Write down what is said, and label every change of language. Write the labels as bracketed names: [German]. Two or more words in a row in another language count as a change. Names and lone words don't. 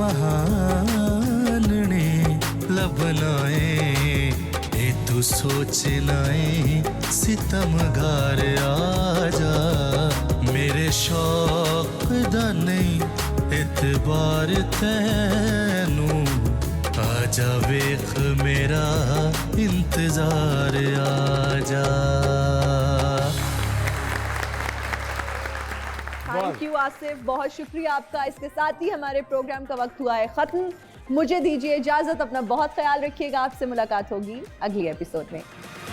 [Punjabi] ਬਹਾਨੇ ਲਬਨਾਏ, ਏ ਤੂ ਸੋਚਣਾ ਹੈ ਸਿਤਮਗਾਰ ਆਜਾ, ਮੇਰੇ ਸ਼ੌਕ ਦਾ ਨਹੀਂ ਇਤਬਾਰ ਤੈਨੂੰ, ਆਜਾ ਵੇਖ ਮੇਰਾ ਇੰਤਜ਼ਾਰ ਆਜਾ। [English] thank you [Hindi] आसिफ, बहुत शुक्रिया आपका। इसके साथ ही हमारे प्रोग्राम का वक्त हुआ है खत्म। मुझे दीजिए इजाजत, अपना बहुत ख्याल रखिएगा। आपसे मुलाकात होगी अगली एपिसोड में।